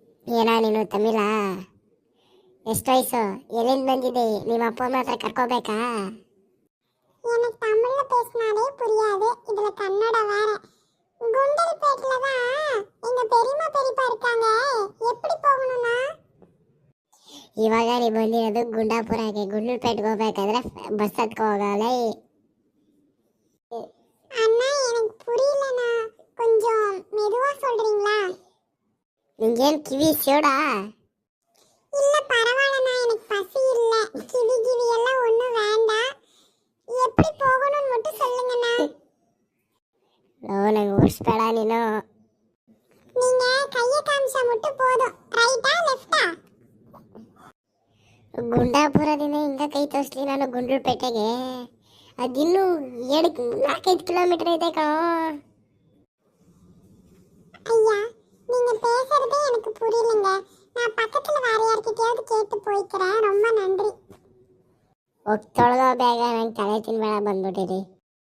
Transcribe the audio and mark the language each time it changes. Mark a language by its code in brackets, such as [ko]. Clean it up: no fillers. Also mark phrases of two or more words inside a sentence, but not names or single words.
[kn] ಏನ ನೀನು ತಮಿಳ? ಎಷ್ಟು ವಯಸ್ಸು? ಎಲ್ಲಿಂದ ಬಂದಿದೆ? ನಿಮ್ಮ ಅಪ್ಪ ಅಮ್ಮ ಹತ್ರ ಕರ್ಕೋಬೇಕಾ? [ta] எனக்கு தமிழ்ல பேசினாலே புரியாது, இதுல கன்னடம் வேற. குண்டல்பேட்ல தான் எங்க பெரியம்மா பெரியப்பா இருக்காங்க. எப்படி போகணும்னா? [kn] ಇವಾಗ ನೀ ಬಂದಿರೋದು ಗುಂಡಾಪುರಕ್ಕೆ. ಗುಂಡ್ಲುಪೇಟೆಗೆ ಹೋಗ್ಬೇಕಾದ್ರೆ ಬಸ್ ಹತ್ಕೊ ಹೋಗಲ್ಲ. [ta] அண்ணா எனக்கு புரியலண்ணா, கொஞ்சம் மெதுவா சொல்றீங்களா? [kn] ನಿಂಗೇನು ಕಿವಿ ಸೋಡಾ? [ta] இல்ல பரவாயில்லண்ணா, எனக்கு பசி இல்ல. கிவி கிவி எல்லாம் ஒண்ணும் வேண்டாம். எப்படி போகணும்னு மட்டும் சொல்லுங்கண்ணா. [kn] ನಂಗೆ ಓಡಿಸ್ಬೇಡ ನೀನು. [ta] நீங்க கைய காமிச்சா மட்டும் போதும். ரைட்டா லெஃப்ಟಾ? [kn] ಗುಂಡಾಪುರದಿಂದ ಹಿಂಗ ಕೈ ತೋರಿಸ್ಲಿ ನಾನು ಗುಂಡ್ಲುಪೇಟೆಗೆ? ಅದಿನ್ನೂ 4-5 ಕಿಲೋಮೀಟರ್ ಇದೆ ಕಣೋ. [ta] ஐயா, நீங்க பேசுறதே எனக்கு புரியலங்க. நான் பக்கத்துல வேற யார்கிட்டயாவது கேட்டு போய்க்கிறேன். ரொம்ப நன்றி. [kn] ಹೋಗಿ ತೊಳೆದೋ ಬೇಗ, ನಂಗೆ ತಲೆ ತಿನ್ಬೇಡ ಬಂದ್ಬಿಟ್ಟಿರಿ.